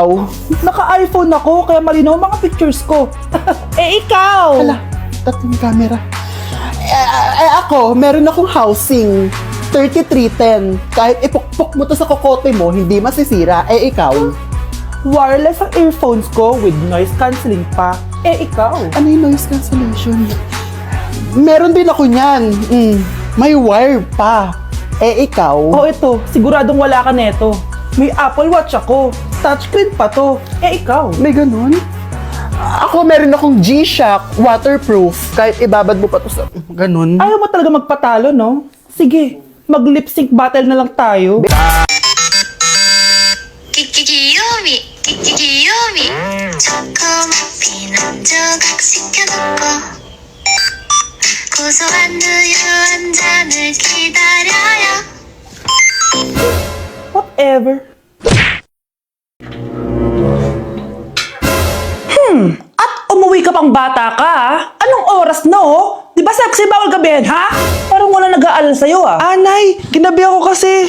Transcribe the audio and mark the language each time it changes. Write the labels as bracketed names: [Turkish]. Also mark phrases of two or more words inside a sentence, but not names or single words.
[Filipino] Naka-iPhone ako, kaya malinaw ang mga pictures ko. Eh, ikaw. Hala, tatlong camera. Ako, meron akong housing. 3310. Kahit ipukpok mo to sa kokote mo, hindi masisira. Eh, ikaw? Wireless ang earphones ko [English] with noise cancelling [Filipino] pa. Eh, ikaw. Ano yung [English] noise cancellation? [Filipino] Meron din ako niyan. May wire pa. Eh, ikaw? Oh, ito. Siguradong wala ka neto. May Apple Watch ako. Touchscreen pa to. Eh, ikaw. May ganun? Ako, meron akong G-Shock waterproof. Kahit ibabad mo pa to sa... Ganun. Ayaw mo talaga magpatalo, no? Sige, mag- [English] lip sync battle [Filipino] na lang tayo. [Korean] 귀요미 귀요미 초코머핀 한 조각 시켜놓고 고소한 우유 한 잔을 기다려요. [Filipino] Whatever. At umuwi ka pang bata ka, ah? Anong oras na, oh? Di ba sabi kasi bawal gabihin, ha? Parang wala nag-aalala sa'yo, ah. Anay, ginabi ako kasi.